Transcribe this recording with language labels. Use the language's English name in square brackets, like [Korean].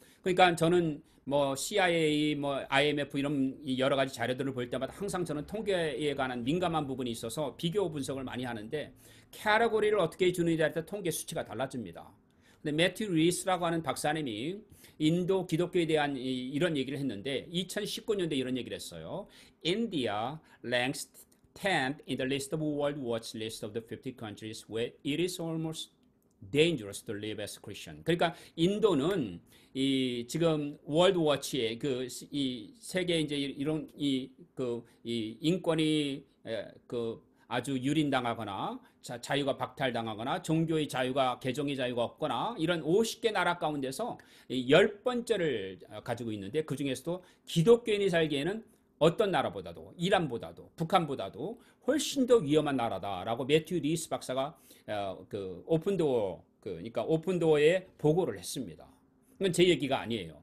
[Korean] 그러니까 저는 뭐 CIA, 뭐 IMF 이런 여러 가지 자료들을 볼 때마다 항상 저는 통계에 관한 민감한 부분이 있어서 비교 분석을 많이 하는데 캐러고리를 어떻게 주느냐에 따라 통계 수치가 달라집니다. 근데 매튜 리스라고 하는 박사님이 인도 기독교에 대한 이런 얘기를 했는데 2019년도에 이런 얘기를 했어요. [English] India ranks 10th in the list of World Watch list of the 50 countries where it is almost dangerous to live as Christian. [Korean] 그러니까 인도는 지금 월드워치의 이 세계 이제 이런 이 인권이 아주 유린당하거나 자유가 박탈당하거나 종교의 자유가 개종의 자유가 없거나 이런 50개 나라 가운데서 10번째를 가지고 있는데 그 중에서도 기독교인이 살기에는 어떤 나라보다도 이란보다도 북한보다도 훨씬 더 위험한 나라다라고 매튜 리스 박사가 오픈도어 그러니까 오픈도어에 보고를 했습니다. 그건 제 얘기가 아니에요.